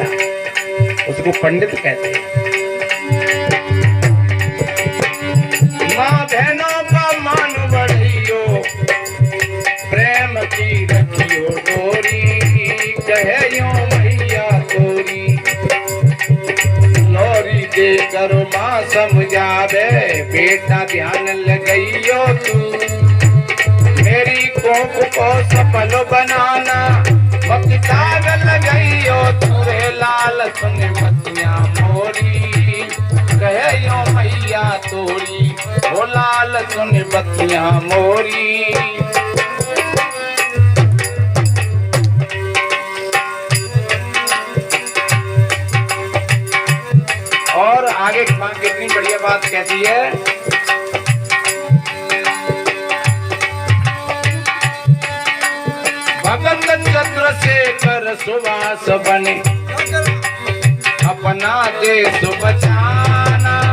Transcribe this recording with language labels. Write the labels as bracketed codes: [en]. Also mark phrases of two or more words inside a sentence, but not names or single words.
[hi] उसको पंडित कहते हैं। माँ बहनों का मान बढ़ियो, प्रेम की रखियो डोरी कहे यो मैया तोरी लोरी दे करो माँ समझावे, बेटा ध्यान लगाइयो तू मेरी कोख को सफल बनाना, मक्ताग लगाइयो तुरे लाल सुन बतिया मोरी कहे यो मैया तोरी, ओ लाल सुन बतिया मोरी। और आगे माँ कितनी बढ़िया बात कहती है, भगत चंद्रशेखर सुभाष बने अपना देश बचाना।